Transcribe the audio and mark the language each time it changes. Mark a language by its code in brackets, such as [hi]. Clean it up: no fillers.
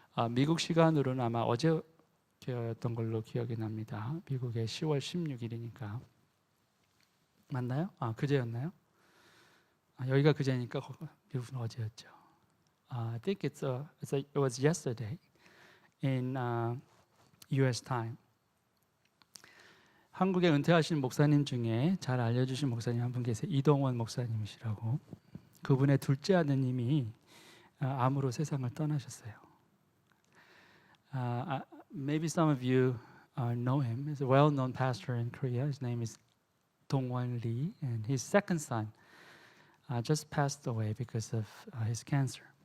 [ko] 미국 시간으로는 아마 어제였던 걸로 기억이 납니다. 미국의 10월 16일이니까 맞나요? 그제였나요? 여기가 그제니까 미국은 어제였죠. [en] I think it was yesterday in U.S. time. [ko] 한국에 은퇴하신 목사님 중에 잘 알려주신 목사님 한 분 계세요. 이동원 목사님이시라고. 그분의 둘째 아드님이 암으로 세상을 떠나셨어요. [en] Maybe some of you know him. He's a well-known pastor in Korea. His name is Dong-won Lee, and his second son just passed away because of his cancer.